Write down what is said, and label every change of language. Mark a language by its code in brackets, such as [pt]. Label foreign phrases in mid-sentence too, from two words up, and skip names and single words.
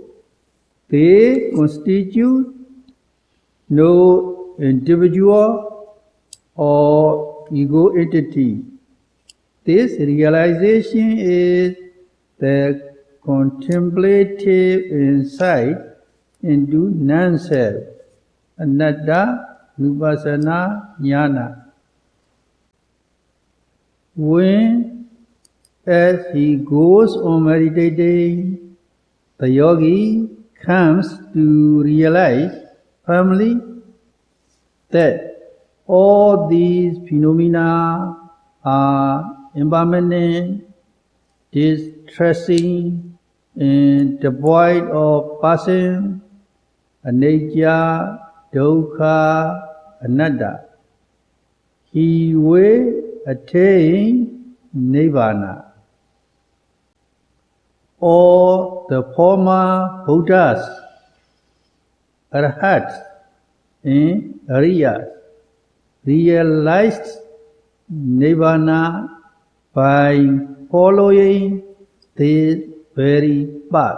[en] They constitute no individual or ego entity, This realization is the contemplative insight into non-self, [pi] anatta nupassana jnana. [en] When, as he goes on meditating, the yogi comes to realize firmly that all these phenomena are impermanent, distressing, and devoid of passion, [pi] anicca, dukkha, anatta. [en] He will attain Nibbana. All the former Buddhas, Arhats, and Ariyas realized Nibbana by following this very path.